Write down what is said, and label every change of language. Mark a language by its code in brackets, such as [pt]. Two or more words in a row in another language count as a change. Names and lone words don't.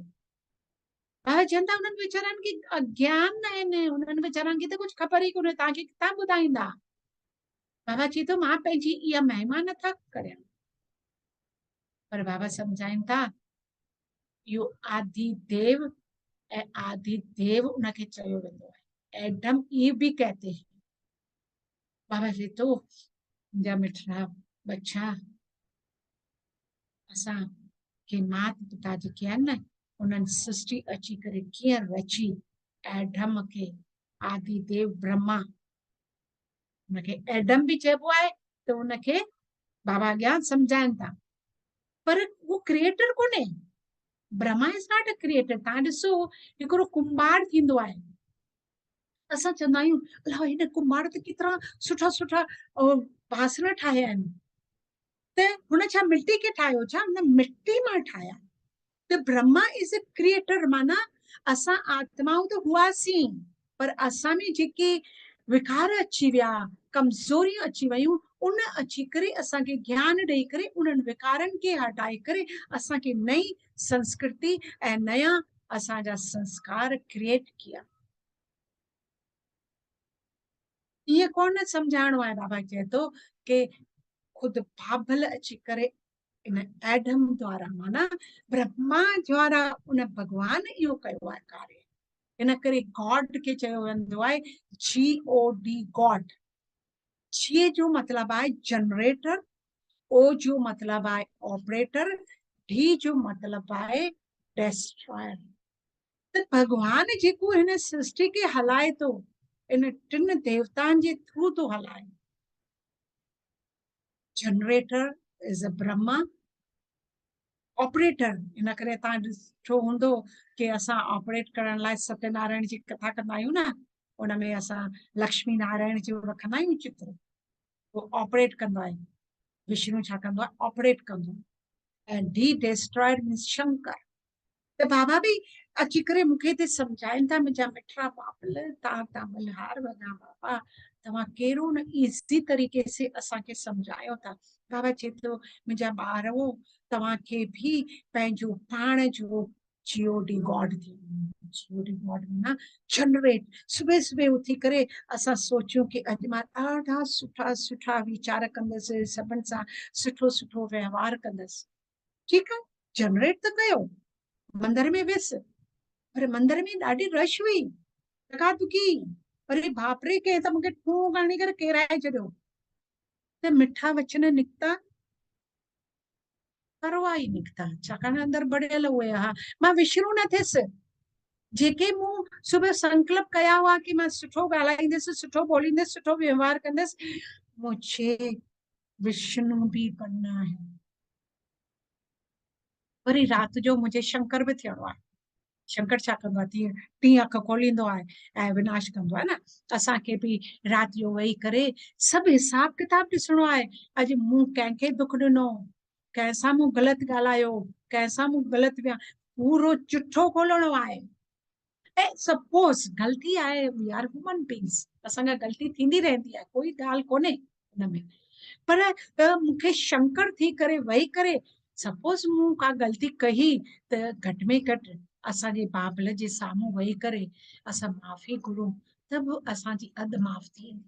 [sd] बाबा चवनि था उन्हनि वीचारनि खे अज्ञान न आहिनि, उन्हनि वीचारनि खे त कुझु ख़बर ई कोन्हे, तव्हांखे किथां ॿुधाईंदा। बाबा चए थो मां पंहिंजी इहा महिमा नथा करियां, पर बाबा सम्झाइनि था इहो आदि देव ऐं आदि देव उनखे चयो वेंदो आहे। [hi] एडम ईव भी कहते हैं। [sd] बाबा चए थो मुंहिंजा मिठड़ा बच्चा, असां के माता पिता जेके आहिनि न, उन्हनि सृष्टि अची करे कीअं रची, एडम खे आदि देव ब्रह्मा, उनखे एडम भी चइबो आहे, त उनखे बाबा अॻियां सम्झाइनि था। पर उहो क्रिएटर कोन्हे, [en] Brahma is not a creator. [sd] तव्हां ॾिसो हिकिड़ो कुंभार थींदो आहे, असां चवंदा आहियूं अलाह हिन कुंभार त केतिरा सुठा सुठा बासण ठाहिया आहिनि, त हुन छा मिट्टी खे ठाहियो छा? न, मिट्टी मां ठाहिया। [en] त Brahma is a creator, [sd] माना असां आत्माऊं त हुआसीं, पर असां में जेके विकार अची विया, कमज़ोरियूं अची वियूं, उन अची करे असांखे ज्ञान ॾेई करे उन्हनि विकारनि खे हटाए करे असांखे नई संस्कृति ऐं नया असांजा संस्कार क्रिएट किया। ईअं कोन सम्झाइणो आहे। बाबा चए थो कि खुद बाबल अची करे इन एडम द्वारा, माना ब्रह्मा द्वारा उन भगवान इहो कयो आहे कार्य। इन करे गॉड खे चयो वेंदो आहे GOD, गॉड। जी जो मतलब आहे जनरेटर, ओ जो मतलब आहे ऑपरेटर, डी जो मतलब आहे डेस्ट्रॉयर। त भगवान जेको हिन सृष्टि खे हलाए थो, इन टिन देवताउनि जे थ्रू थो हलाए। [en] Generator is a Brahma, [sd] ऑपरेटर, इन करे तव्हां ॾिठो हूंदो कि असां ऑपरेट करण लाइ सत्यनारायण जी कथा कंदा आहियूं न, उन में असां लक्ष्मी नारायण जो रखंदा आहियूं चित्र, उहो ऑपरेट कंदो आहे। विष्णु छा कंदो आहे? ऑपरेट कंदो आहे। [en] ऐं D destroyer means शंकर। [sd] त बाबा बि अची करे मूंखे हिते सम्झाइनि था, मुंहिंजा मिठड़ा बाबल, तव्हां मल्हार वञा बाबा, तव्हां कहिड़ो न ईज़ी [hi] तरीक़े से [sd] असांखे सम्झायो था। बाबा चए थो मुंहिंजा ॿारो, तव्हांखे बि पंहिंजो पाण जो GOD गॉड थी। GOD गॉड माना जनरेट। सुबुह सुबुह उथी करे असां सोचियूं कि अॼु मां ॾाढा सुठा सुठा वीचार कंदसि, सभिनि सां सुठो सुठो व्यवहार कंदसि। ठीकु आहे, जनरेट त कयो, मंदिर में वियसि, पर मंदिर में ॾाढी रश हुई, धकाधुकी, अरे बाप रे, कंहिं त मूंखे ठूं खणी करे किराए छॾियो। त मिठा वचन निकिता, परवाही निकिता, छाकाणि अंदरि बढ़ियल हुए। हा, मां विष्णु न थियसि। जेके मूं सुबुह संकल्प कया हुआ कि मां सुठो ॻाल्हाईंदसि, सुठो ॿोलींदसि, सुठो व्यवहार कंदसि, [hi] मुझे विष्णु भी बनना है। [sd] वरी राति जो मुझे शंकर भी थियणो आहे। शंकर छा कंदो आहे? तीअं टीं अख खोलींदो आहे ऐं विनाश कंदो आहे न। असांखे बि राति जो वेही करे सभु हिसाब किताब ॾिसणो आहे। अॼु मूं कंहिंखे दुख ॾिनो, कंहिंसां मूं ग़लति ॻाल्हायो, कंहिंसां मूं ग़लति विया, पूरो चिठो खोलणो आहे। ऐं सपोज ग़लती आहे, [en] We are human beings, [sd] असांखां ग़लती थींदी रहंदी आहे, कोई ॻाल्हि कोन्हे हुन में। पर मूंखे शंकर थी करे वेही करे, सपोज मूं का ग़लती कही त घटि में घटि असांजे बाबल जे साम्हूं वेही करे असां माफ़ी घुरूं त बि असांजी अधु माफ़ थी वेंदी।